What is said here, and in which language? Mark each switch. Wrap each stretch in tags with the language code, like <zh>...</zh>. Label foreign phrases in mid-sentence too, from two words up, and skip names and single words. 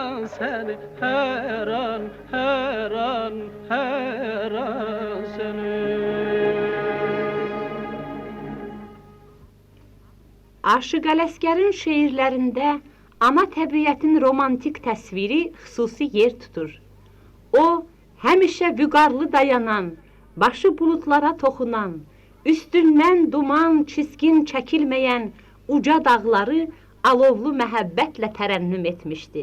<tr>seni her an, her an, her an seni.</tr> <az>Aşıq Ələsgərin şeirlərində ana təbiətin romantik təsviri xüsusi yer tutur. O, həmişə vüqarlı dayanan, başı buludlara toxunan, üstündən duman, çiskin çəkilməyən uca dağları alovlu məhəbbətlə tərənnüm etmişdir.</az>